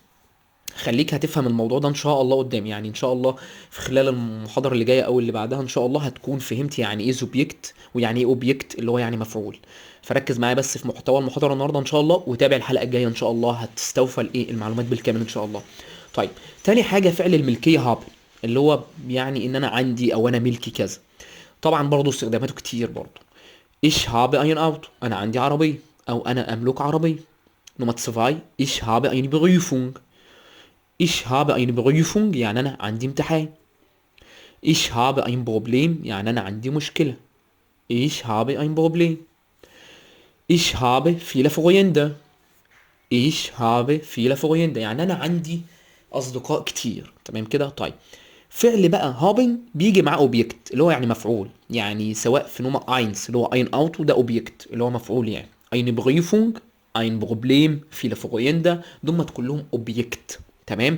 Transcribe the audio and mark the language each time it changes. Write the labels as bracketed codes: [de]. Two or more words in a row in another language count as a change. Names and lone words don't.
[ar] خليك هتفهم الموضوع ده ان شاء الله قدام، يعني ان شاء الله في خلال المحاضره اللي جايه او اللي بعدها ان شاء الله هتكون فهمت يعني ايه سوبجكت ويعني ايه اوبجكت اللي هو يعني مفعول. فركز معايا بس في محتوى المحاضره النهارده ان شاء الله، وتابع الحلقه الجايه ان شاء الله هتستوفى الايه المعلومات بالكامل ان شاء الله. طيب تاني حاجه فعل الملكيه هاب، اللي هو يعني ان انا عندي او انا ملكي كذا. طبعا برضه استخداماته كتير برضه. [de] ich habe ein Auto، [ar] انا عندي عربيه او انا املك عربيه. [de] نمرة 2 ich habe eine Berufung. Ich habe eine Prüfung [ar] يعني أنا عندي امتحان. [de] Ich habe ein Problem [ar] يعني أنا عندي مشكلة. [de] Ich habe ein Problem. Ich habe viele Freunde. Ich habe viele Freunde [ar] يعني أنا عندي أصدقاء كتير. تمام كده. طيب فعل بقى هابن بيجي مع اوبجكت اللي هو يعني مفعول، يعني سواء في نوع اينس اللي هو [de] ein Auto [ar] ده اوبجكت اللي هو مفعول، يعني [de] eine Prüfung ein Problem viele Freunde [ar] دول كلهم اوبجكت. تمام.